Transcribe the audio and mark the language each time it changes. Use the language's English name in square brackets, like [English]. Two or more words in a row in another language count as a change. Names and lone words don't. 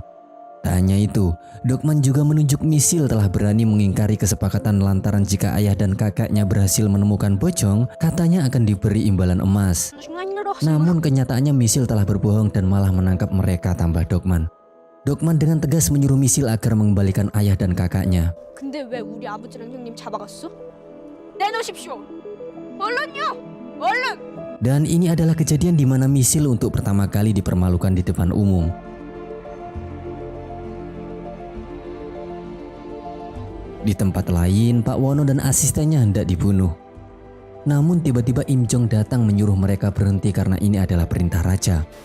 [Indonesian] Tak hanya itu, Dokman juga menunjuk misil telah berani mengingkari kesepakatan lantaran jika ayah dan kakaknya berhasil menemukan Bojong, katanya akan diberi imbalan emas. Namun kenyataannya misil telah berbohong dan malah menangkap mereka, tambah Dokman. Dokman dengan tegas menyuruh misil agar mengembalikan ayah dan kakaknya. [Korean] 근데 왜 우리 아버지랑 형님 잡아갔어? 내놓으십시오. 얼른요. 얼른. [Indonesian] Dan ini adalah kejadian di mana misil untuk pertama kali dipermalukan di depan umum. Di tempat lain, Pak Wono dan asistennya hendak dibunuh. Namun tiba-tiba Im Jong datang menyuruh mereka berhenti karena ini adalah perintah raja.